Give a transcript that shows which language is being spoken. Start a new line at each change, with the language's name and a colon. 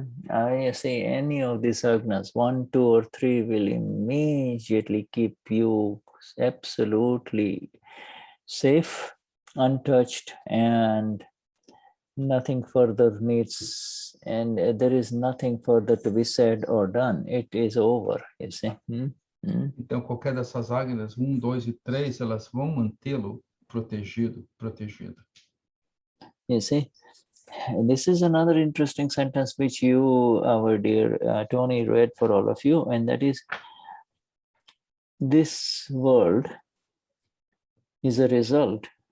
English: I say any of these agnas, 1, 2, or 3 will immediately keep you absolutely safe, untouched, and nothing further needs, and there is nothing further to be said or done. It is over, you see.
Portuguese: Então, qualquer dessas águias, 1, 2 e 3, elas vão mantê-lo protegido.
English: You see, this is another interesting sentence which you, our dear Tony, read for all of you, and that is, this world is a result